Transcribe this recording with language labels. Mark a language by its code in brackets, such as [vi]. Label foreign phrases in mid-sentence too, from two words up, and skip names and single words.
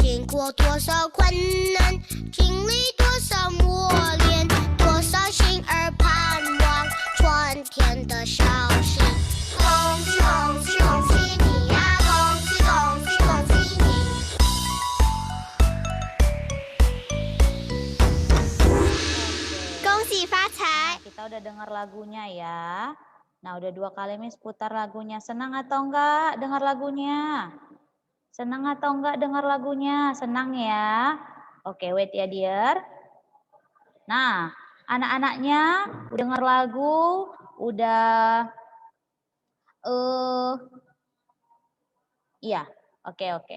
[zh] 经过多少困难，经历多少磨练，多少心儿盼望春天的消息。恭喜恭喜恭喜你呀，恭喜恭喜恭喜你！恭喜发财！ [id] Kita udah dengar lagunya ya. Nah, udah 2 kali Miss putar lagunya. Senang atau enggak dengar lagunya? Senang atau enggak dengar lagunya? Senang ya? Oke, wait ya, dear. Nah, Anak-anaknya dengar lagu, udah iya, oke.